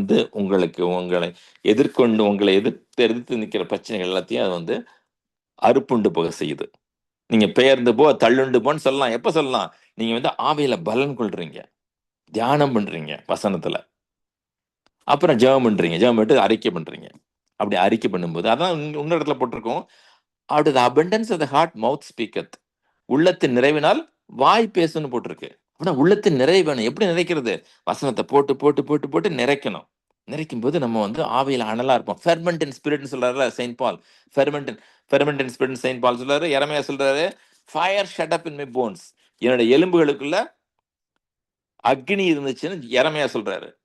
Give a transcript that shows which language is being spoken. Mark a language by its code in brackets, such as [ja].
[ta] உங்களை எதிர்த்து நிக்கிற பிரச்சனைகள் எல்லாத்தையும் அது அறுப்புண்டு போக செய்யுது. நீங்க பெயர்ந்து போ, தள்ளுண்டு போன்னு சொல்லலாம். எப்ப சொல்லலாம்? நீங்க ஆவியில பலன் கொள்றீங்க, தியானம் பண்றீங்க வசனத்துல, அப்புறம் ஜெபம் பண்றீங்க, ஜெபம் பண்ணிட்டு அறிக்கை பண்றீங்க. அப்படி அறிக்கை பண்ணும்போது அதான் இன்னொரு இடத்துல போட்டிருக்கோம், [en] out of the abundance of the heart mouth speaketh. [ta] உள்ளத்தின் நிறைவினால் வாய் பேசுன்னு போட்டிருக்கு. அப்படின்னா உள்ளத்தின் நிறைவு வேணும். எப்படி நிறைக்கிறது? வசனத்தை போட்டு போட்டு போட்டு போட்டு நிறைக்கணும். நிறைக்கும் போது நம்ம ஆவியில அனலா இருப்போம். Ferment in ஸ்பிரிட்னு சொல்றாருல Saint ball. [en] fervent in spirit [ta] Saint பால் சொல்றாரு. எரமையா சொல்றாரு, [en] Fire shut up in my bones. [ta] என்னோட எலும்புகளுக்குள்ள அக்னி இருந்துச்சுன்னு எரமையா சொல்றாரு.